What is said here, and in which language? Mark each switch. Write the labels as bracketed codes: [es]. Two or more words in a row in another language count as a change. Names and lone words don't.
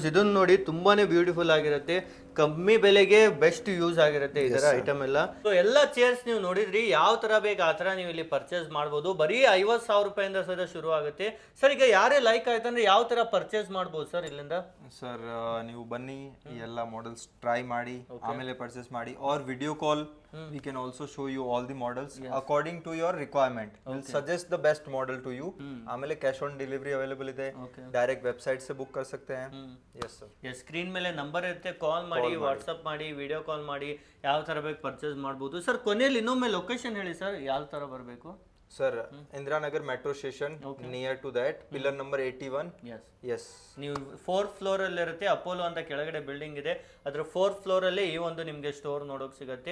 [kn] ಇದನ್ನ ನೋಡಿ ತುಂಬಾನೇ ಬ್ಯೂಟಿಫುಲ್ ಆಗಿರುತ್ತೆ, ಕಮ್ಮಿ ಬೆಲೆಗೆ [en] best use [kn] ಆಗಿರುತ್ತೆ ಇದರ ಐಟಮ್ ಎಲ್ಲ. ಸೊ ಎಲ್ಲ ಚೇರ್ಸ್ ನೀವು ನೋಡಿದ್ರಿ, ಯಾವ ತರ ಬೇಕು ಆ ತರ ನೀವು ಇಲ್ಲಿ ಪರ್ಚೇಸ್ ಮಾಡಬಹುದು. ಬರೀ 50,000 ರೂಪಾಯಿಂದ ಸಹ ಶುರು ಆಗುತ್ತೆ. ಸರ್ ಈಗ ಯಾರೇ ಲೈಕ್ ಆಯ್ತಂದ್ರೆ ಯಾವ ತರ ಪರ್ಚೇಸ್ ಮಾಡಬಹುದು ಸರ್ ಇಲ್ಲಿಂದ? ಸರ್ ನೀವು ಬನ್ನಿ, ಈ ಎಲ್ಲ [en] models try [kn] ಮಾಡಿ, ಆಮೇಲೆ ಪರ್ಚೇಸ್ ಮಾಡಿ. [en] or video call, we can also show you all the models according to your requirement. We'll suggest the best model to you. ಆಮೇಲೆ cash on delivery available ಇದೆ. direct website [hi] से बुक कर सकते हैं. [en] yes sir. [kn] ಸ್ಕ್ರೀನ್ ಮೇಲೆ ನಂಬರ್ ಇರುತ್ತೆ, ಕಾಲ್ ಮಾಡಿ, ವಾಟ್ಸ್ಆಪ್ ಮಾಡಿ, [en] video call [kn] ಮಾಡಿ, ಯಾವ ತರ ಬೇಕು ಪರ್ಚೇಸ್ ಮಾಡಬಹುದು. ಸರ್ ಕೊನೆಯಲ್ಲಿ ಇನ್ನೊಮ್ಮೆ ಲೊಕೇಶನ್ ಹೇಳಿ ಸರ್, ಯಾವ ತರ ಬರಬೇಕು? [en] sir Indiranagar metro station near to that, pillar number 81. ಎಸ್, [kn] ನೀವು 4th ಫ್ಲೋರ್ ಅಲ್ಲಿ ಇರುತ್ತೆ. ಅಪೋಲೋ ಅಂತ ಕೆಳಗಡೆ ಬಿಲ್ಡಿಂಗ್ ಇದೆ, ಅದ್ರ 4th ಫ್ಲೋರ್ ಅಲ್ಲಿ ಈ ಒಂದು ನಿಮಗೆ ಸ್ಟೋರ್ ನೋಡೋಕೆ ಸಿಗುತ್ತೆ.